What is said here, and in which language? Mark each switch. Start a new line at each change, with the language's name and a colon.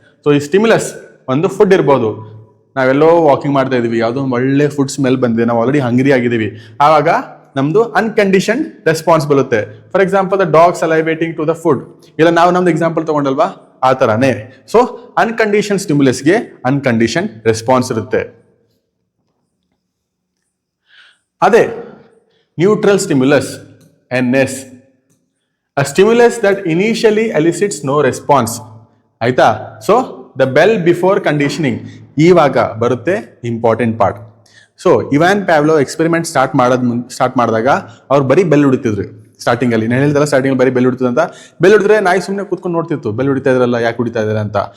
Kannada: So ಈ stimulus ಒಂದು food ಇರ್ಬೋದು, ನಾವೆಲ್ಲೋ ವಾಕಿಂಗ್ ಮಾಡ್ತಾ ಇದೀವಿ, ಯಾವುದೋ ಒಳ್ಳೆ ಫುಡ್ ಸ್ಮೆಲ್ ಬಂದಿದೆ, ನಾವು ಆಲ್ರೆಡಿ ಹಂಗ್ರಿ ಆಗಿದ್ದೀವಿ, ಆವಾಗ ನಮ್ದು ಅನ್ಕಂಡೀಷನ್ ರೆಸ್ಪಾನ್ಸ್ ಬರುತ್ತೆ.
English: for example the dog salivating to the food,
Kannada: ಇಲ್ಲ ನಾವು ನಮ್ದು ಎಕ್ಸಾಂಪಲ್ ತಗೊಂಡಲ್ವಾ ಆ ತರಾನೇ. ಸೊ ಅನ್ಕಂಡೀಷನ್ ಸ್ಟಿಮ್ಯುಲಸ್ಗೆ ಅನ್ಕಂಡೀಷನ್ ರೆಸ್ಪಾನ್ಸ್ ಇರುತ್ತೆ.
English: ಅದೇ neutral stimulus NS, a stimulus that initially elicits no response.
Kannada: ಆಯ್ತಾ?
English: so the bell before conditioning
Kannada: ಇವಾಗ ಬರುತ್ತೆ
English: Important part.
Kannada: So Ivan ಪ್ಯಾವ್ಲೋ experiment start ಮಾಡಿದಾಗ ಅವ್ರು ಬರೀ ಬೆಲ್ ಹೊಡಿತಿದ್ರು ಸ್ಟಾರ್ಟಿಂಗ್ ಅಲ್ಲಿ. ನಾನು ಹೇಳಿದಲ್ಲ ಸ್ಟಾರ್ಟಿಂಗ್ ಬರೀ ಬೆಲ್ ಹೊಡಿತದ ಅಂತ. ಬೆಲ್ ಹೊಡಿದ್ರೆ ನಾಯಿ ಸುಮ್ಮನೆ ಕೂತ್ಕೊಂಡು ನೋಡ್ತಿತ್ತು, ಬೆಲ್ ಹೊಡಿತಾ ಇದ್ರಲ್ಲ ಯಾಕೆ ಹೊಡಿತಾ ಇದಾರೆ ಅಂತ.